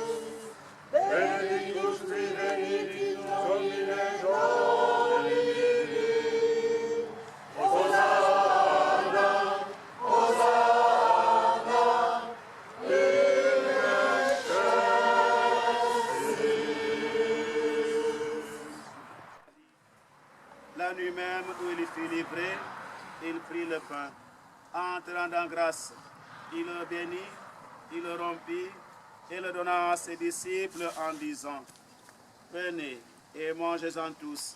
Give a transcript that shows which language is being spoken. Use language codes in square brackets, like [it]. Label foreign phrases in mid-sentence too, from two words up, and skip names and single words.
[la] Benedictus qui venit in nomine Domini. Hosanna, Hosanna, in excelsis. [fr] La nuit même où il fut livré, il prit le pain. Entrant en grâce, il le bénit, il le rompit et le donna à ses disciples en disant: Prenez et mangez-en tous.